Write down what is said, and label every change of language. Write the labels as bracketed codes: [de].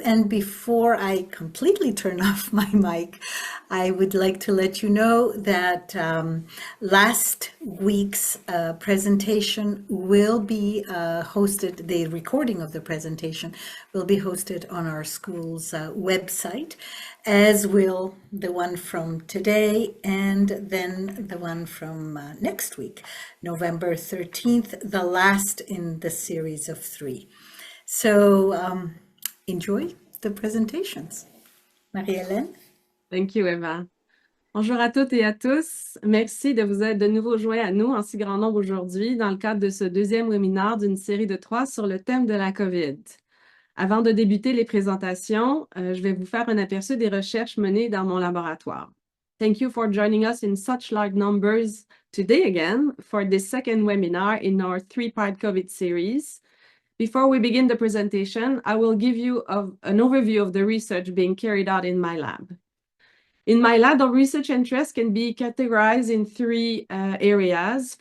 [en] And before I completely turn off my mic, I would like to let you know that last week's presentation will be hosted, the recording of the presentation will be hosted on our school's website, as will the one from today and then the one from next week, November 13th, the last in the series of 3. So enjoy the presentations. Marie-Hélène. Thank you, Eva. [fr] Bonjour à toutes et à tous. Merci de vous être de nouveau joints à nous en si grand nombre aujourd'hui dans le cadre de ce deuxième webinaire d'une série de 3 sur le thème de la COVID. Avant de débuter les présentations, je vais vous faire un aperçu des recherches menées dans mon laboratoire. [en] Thank you for joining us in such large numbers today again for this second webinar in our 3-part COVID series. Before we begin the presentation, I will give you an overview of the research being carried out in my lab. In my lab, our research interests can be categorized in 3 areas.